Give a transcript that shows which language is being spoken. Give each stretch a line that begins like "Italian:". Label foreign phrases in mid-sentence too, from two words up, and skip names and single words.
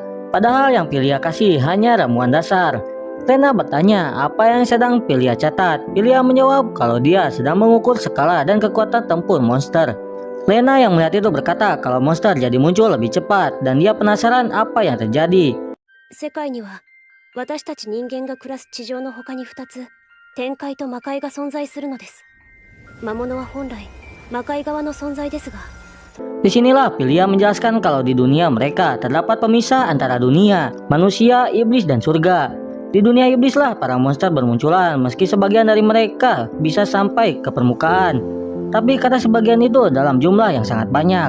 Indonesian: Padahal yang Pilia kasih hanya ramuan dasar. Lena bertanya apa yang sedang Pilia catat. Pilia menjawab kalau dia sedang mengukur skala dan kekuatan tempur monster. Lena yang melihat itu berkata kalau monster jadi muncul lebih cepat dan dia penasaran apa yang terjadi.
Japanese: 世界には私たち人間が暮らす地上の他に2つ天界と魔界が存在するのです。魔物は本来魔界側の存在ですが
Indonesian: Disinilah Pilia menjelaskan kalau di dunia mereka terdapat pemisah antara dunia, manusia, iblis, dan surga. Di dunia iblislah para monster bermunculan meski sebagian dari mereka bisa sampai ke permukaan. Tapi kata sebagian itu dalam jumlah yang sangat banyak.